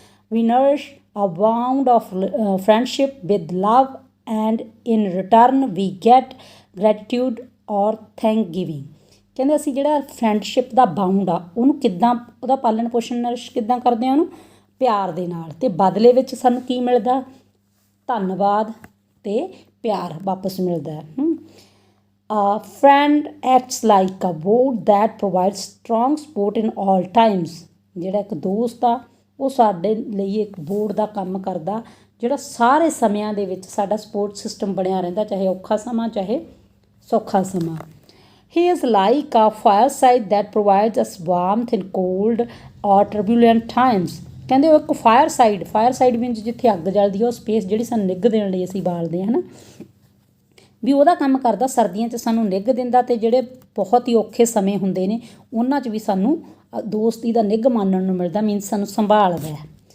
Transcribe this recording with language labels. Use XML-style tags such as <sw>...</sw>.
<en>We nourish a bound of friendship with love and in return we get gratitude or thank giving.</en> <pa>ਕਹਿੰਦੇ ਅਸੀਂ ਜਿਹੜਾ friendship ਦਾ bound ਆ ਉਹਨੂੰ ਕਿੱਦਾਂ, ਉਹਦਾ ਪਾਲਣ ਪੋਸ਼ਣ ਨਰਿਸ਼ ਕਿੱਦਾਂ ਕਰਦੇ ਹਾਂ, ਉਹਨੂੰ ਪਿਆਰ ਦੇ ਨਾਲ, ਅਤੇ ਬਦਲੇ ਵਿੱਚ ਸਾਨੂੰ ਕੀ ਮਿਲਦਾ, ਧੰਨਵਾਦ ਅਤੇ ਪਿਆਰ ਵਾਪਸ ਮਿਲਦਾ।</pa> <en>A friend acts like a boat that provides strong support in all times।</en> <pa>ਜਿਹੜਾ ਇੱਕ ਦੋਸਤ ਆ ਉਹ ਸਾਡੇ ਲਈ ਇੱਕ ਬੋਟ ਦਾ ਕੰਮ ਕਰਦਾ, ਜਿਹੜਾ ਸਾਰੇ ਸਮਿਆਂ ਦੇ ਵਿੱਚ ਸਾਡਾ ਸਪੋਰਟ ਸਿਸਟਮ ਬਣਿਆ ਰਹਿੰਦਾ, ਚਾਹੇ ਔਖਾ ਸਮਾਂ ਚਾਹੇ ਸੌਖਾ ਸਮਾਂ।</pa> <en>He is like a fireside that provides us warmth in cold or turbulent times।</en> <pa>ਕਹਿੰਦੇ ਉਹ ਇੱਕ ਫਾਇਰ ਸਾਈਡ ਮੀਨਸ ਜਿੱਥੇ ਅੱਗ ਜਲਦੀ ਆ, ਉਹ ਸਪੇਸ ਜਿਹੜੀ ਸਾਨੂੰ ਨਿੱਘ ਦੇਣ ਲਈ ਅਸੀਂ ਬਾਲਦੇ ਹਾਂ, ਹੈ ਨਾ, ਵੀ ਉਹਦਾ ਕੰਮ ਕਰਦਾ। ਸਰਦੀਆਂ 'ਚ ਸਾਨੂੰ ਨਿੱਘ ਦਿੰਦਾ, ਅਤੇ ਜਿਹੜੇ ਬਹੁਤ ਹੀ ਔਖੇ ਸਮੇਂ ਹੁੰਦੇ ਨੇ ਉਹਨਾਂ 'ਚ ਵੀ ਸਾਨੂੰ ਦੋਸਤੀ ਦਾ ਨਿੱਘ ਮਾਨਣ ਨੂੰ ਮਿਲਦਾ, ਮੀਨਸ ਸਾਨੂੰ ਸੰਭਾਲਦਾ ਹੈ।</pa>